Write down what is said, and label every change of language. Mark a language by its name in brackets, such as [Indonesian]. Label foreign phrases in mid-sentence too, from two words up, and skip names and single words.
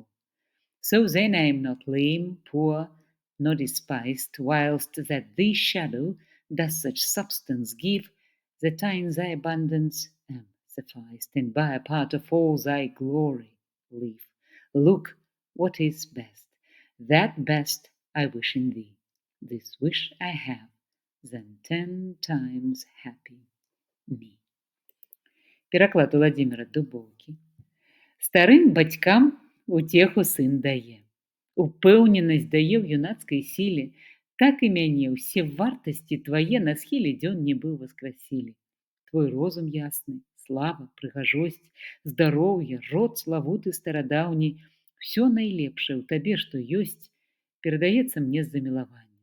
[English] So then I am not lame, poor, nor despised, whilst that thy shadow does such substance give, that I in thy abundance am sufficed, and by a part of all thy glory live. Look what is best. That best I wish in thee. This wish I have, then 10 times happy me. [Belarusian] Пераклад Владзіміра Дубоўкі. Старым бацькам уцеху сын дае. Упэўненасць дае ў юнацкай сіле, так і мяне ўсе вартасці твае на схіле дзён нібы васкрасілі. Твой розум ясны, слава, прыгажосць, здароўе, род славуты старадаўні, усё найлепшае ў табе, што ёсць, перадаецца мне з замілавання.